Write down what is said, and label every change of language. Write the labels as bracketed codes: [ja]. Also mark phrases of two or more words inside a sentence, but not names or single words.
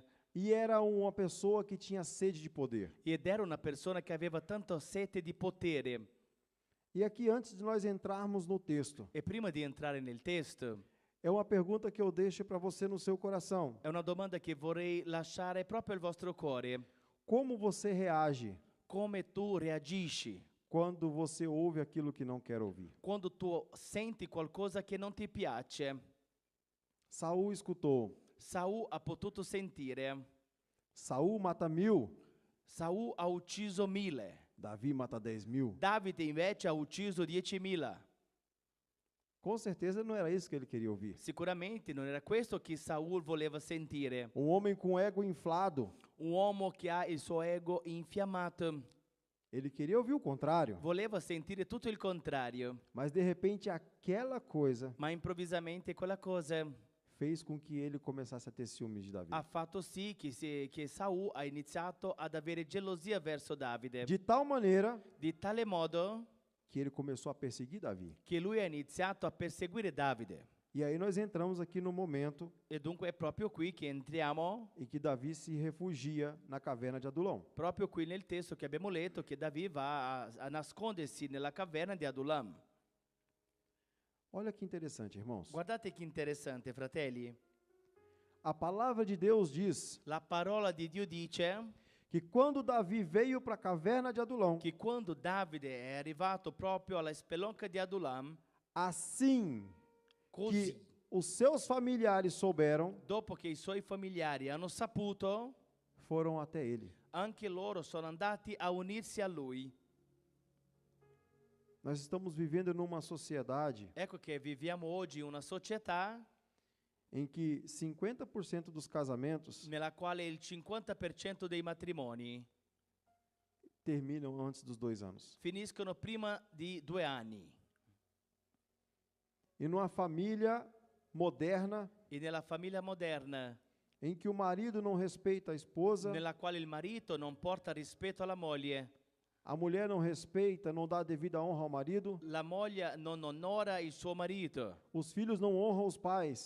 [pt] E era uma pessoa que tinha sede de poder. [it] ed era una persona che aveva tanta sete di potere. [pt] E aqui, antes de nós entrarmos no texto, [it] E prima di entrare nel testo, [pt] é uma pergunta que eu deixo para você no seu coração. [it] è una domanda che vorrei lasciare proprio al vostro cuore. [pt] Como você reage [it] Come tu reagisci [pt] quando você ouve aquilo que não quer ouvir? [it] quando tu senti qualcosa che non ti piace? [pt] Saul escutou: [it] Saul ha potuto sentire, [pt] Saul mata 1000, [it] Saul ha ucciso 1000, [pt] Davi mata 10.000. [it] Davide invece ha ucciso 10.000. [pt] Com certeza não era isso que ele queria ouvir. [it] Sicuramente non era questo che Saul voleva sentire. [pt] Um homem com ego inflado, [it] Un uomo che ha il suo ego infiammato [pt] ele queria ouvir o contrário. [it] voleva sentire tutto il contrario, [pt] Mas de repente aquela coisa [it] ma improvvisamente quella cosa [pt] fez com que ele começasse a ter ciúmes de Davi. [it] ha fatto sì che Saul ha iniziato ad avere gelosia verso Davide, [pt] De tal maneira [it] di tale modo [pt] que ele começou a perseguir Davi. [it] che lui ha iniziato a perseguire Davide. [pt] E aí nós entramos aqui no momento [it] E dunque è proprio qui che entriamo, [pt] em que Davi se refugia na caverna de Adulão. [it] proprio qui nel testo che abbiamo letto, che Davide va a nascondersi nella caverna di Adulam. [pt] Olha que interessante, irmãos. [it] Guardate che interessante, fratelli. [pt] A palavra de Deus diz [it] La parola di Dio dice [pt] que quando Davi veio para a caverna de Adulão, [it] che quando Davide è arrivato proprio alla spelonca di Adulam, [pt] assim [it] così, [pt] que os seus familiares souberam, [it] dopo che i suoi familiari hanno saputo, [pt] foram até ele. [it] anche loro sono andati a unirsi a lui. [pt] Nós estamos vivendo numa sociedade [it] Ecco che viviamo oggi in una società [pt] em que 50% dos casamentos [it] nella quale il 50% dei matrimoni [pt] terminam antes dos 2 anos. [it] finiscono prima di 2 anni. [pt] E numa família moderna, [it] E nella famiglia moderna, [pt] em que o marido não respeita a esposa, [it] nella quale il marito non porta rispetto alla moglie, [pt] a mulher não respeita, não dá devida honra ao marido, [it] la moglie non onora il suo marito, [pt] os filhos não honram os pais.